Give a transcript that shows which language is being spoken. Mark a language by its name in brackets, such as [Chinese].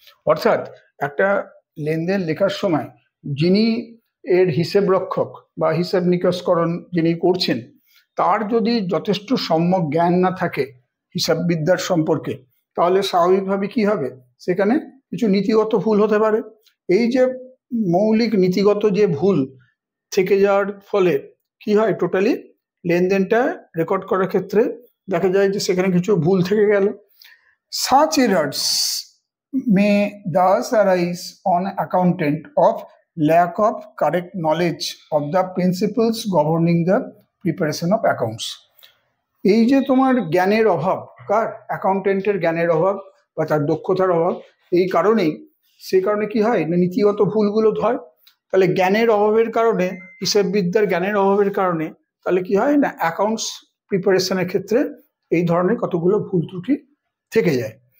[Bangla] অর্থাৎ একটা লেনদেন লেখার সময় যিনি এর হিসেব রক্ষক বা হিসাব নিকাশকরণ যিনি করছেন তার যদি যথেষ্ট সম্যক জ্ঞান না থাকে হিসাববিদ্যার সম্পর্কে, তাহলে স্বাভাবিকভাবে কি হবে, সেখানে কিছু নীতিগত ভুল হতে পারে। এই যে মৌলিক নীতিগত যে ভুল থেকে যাওয়ার ফলে কি হয়, টোটালি লেনদেনটা রেকর্ড করার ক্ষেত্রে দেখা যায় যে সেখানে কিছু ভুল থেকে গেল। [English] Such errors may thus arise on accountant of lack of correct knowledge of the principles governing the preparation of accounts। [Bangla] এই যে তোমার জ্ঞানের অভাব, কার? অ্যাকাউন্টেন্টের জ্ঞানের অভাব বা তার দক্ষতার অভাব, এই কারণেই সেই কারণে কি হয় না, নীতিগত ভুলগুলো হয়। তাহলে জ্ঞানের অভাবের কারণে, হিসাববিদ্যার জ্ঞানের অভাবের কারণে তাহলে কি হয় না, অ্যাকাউন্টস প্রিপারেশনের ক্ষেত্রে এই ধরনের কতগুলো ভুল ত্রুটি থেকে যায়।